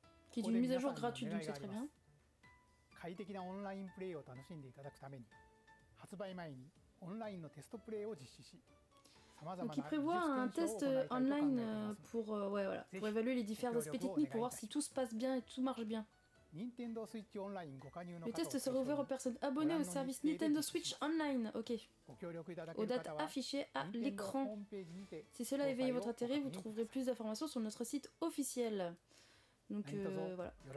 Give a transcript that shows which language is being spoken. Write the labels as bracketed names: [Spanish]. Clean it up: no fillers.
[French] qui est d'une mise à jour gratuite, donc c'est très bien. [Japanese] 快適なオンラインプレイを楽しんでいただくために発売前にオンラインのテストプレイを実施し [French] Donc il prévoit un test online pour, ouais, voilà, pour évaluer les divers aspects techniques, pour voir si tout se passe bien et tout marche bien. Le test sera ouvert aux personnes abonnées au service Nintendo Switch Online. Ok. Aux dates affichées à l'écran. Si cela éveille votre intérêt, vous trouverez plus d'informations sur notre site officiel. Donc voilà.